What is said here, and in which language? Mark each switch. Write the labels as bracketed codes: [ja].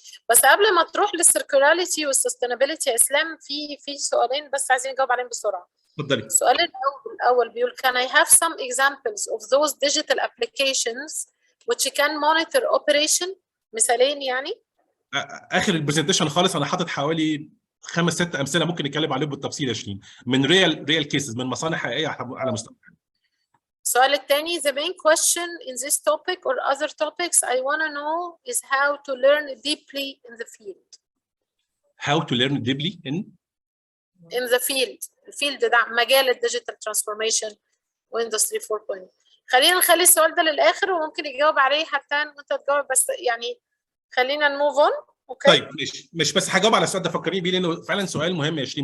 [ar] بس قبل ما تروح للسيركولاريتي والسستينابيلتي يا اسلام، في سؤالين بس عايزين نجاوب عليهم بسرعه. اتفضلي. السؤال الاول بيقول [en] can I have some examples of those digital applications which can monitor operation؟ [ar] مثالين يعني. اخر البرزنتيشن خالص انا حاطط حوالي 5-6 امثله ممكن نتكلم عليهم بالتفصيل يا شيرين، من ريال كيسز، من مصانع حقيقيه على مستوى. السؤال الثاني [en] the main question in this topic or other topics I want to know is how to learn deeply in the field. How to learn deeply in the field. [ar] الفيلد ده مجال الديجيتال ترانسفورميشن واندستري 4.0. خلينا نخلي السؤال ده للاخر وممكن يجاوب عليه حتى وانت تجاوب، بس يعني خلينا نموف اون. اوكي طيب مش بس هجاوب على السؤال ده، فكرني بيه لانه فعلا سؤال مهم يا شيرين.